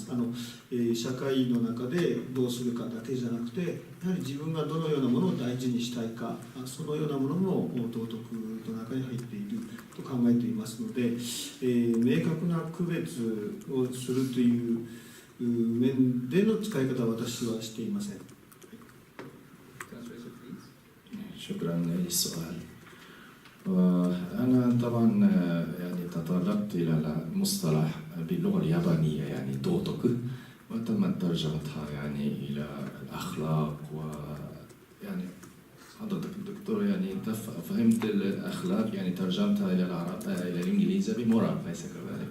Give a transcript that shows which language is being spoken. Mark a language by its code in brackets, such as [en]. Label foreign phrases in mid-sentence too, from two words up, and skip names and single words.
[ja] 社会の中でどうするかだけじゃなくて、やはり自分がどのようなものを大事にしたいか、そのようなものも道徳の中に入っていると考えていますので、明確な区別をするという面での使い方は私はしていません。 [ar] شكرا للسؤال. وأنا طبعا يعني تطرقت إلى المصطلح باللغة اليابانية يعني دوتوك، وتم ترجمتها يعني إلى الأخلاق، ويعني حضرتك الدكتور يعني فهمت الأخلاق يعني ترجمتها إلى الإنجليزية بمورال، ليس كذلك.